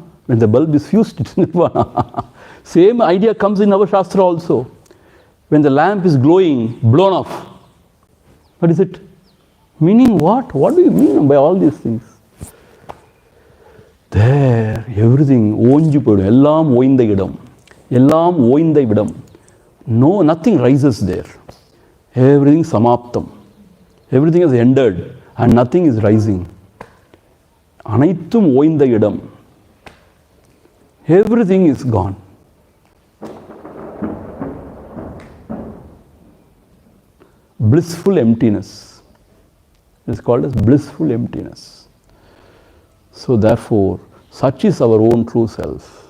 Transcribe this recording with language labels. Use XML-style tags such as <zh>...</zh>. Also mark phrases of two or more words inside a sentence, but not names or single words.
<en>When the bulb is fused, it's nirvana. Same idea comes in our Shastra also. When the lamp is glowing, blown off. What is it? Meaning what? What do you mean by all these things? There, everything,</en> <ta>ஒஞ்சுபோது, எல்லாம் ஓய்ந்த இடம். எல்லாம் ஓய்ந்த விதம்.</ta> <en>No, nothing rises there. Everything samaptam. Everything is ended and nothing is rising.</en> <ta>அனைத்தும் ஓய்ந்த இடம்.</ta> <en>Everything is gone. Blissful emptiness. It is called as blissful emptiness. So therefore, such is our own true self.</en>